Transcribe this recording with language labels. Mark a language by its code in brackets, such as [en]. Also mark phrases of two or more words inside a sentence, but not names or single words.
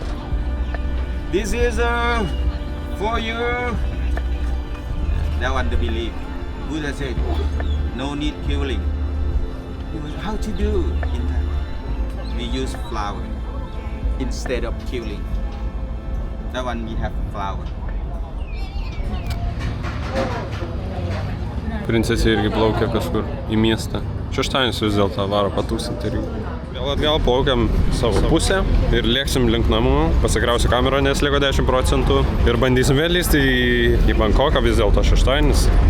[en] This is for you. That one the belief. Buddha said, no need killing. He was, how to do in that? We use flower instead of killing. That one we have flower. [lt] Princesė irgi plaukia kažkur į miestą. Šeštadienis vis dėlto varo patūsinti irgi. Vėl atgal plaukiam savo pusę ir lėksim link namų. Pasikrausiu kamerą, nes liko 10% ir bandysim vėl lįsti į Bankoką, vis dėlto šeštadienis.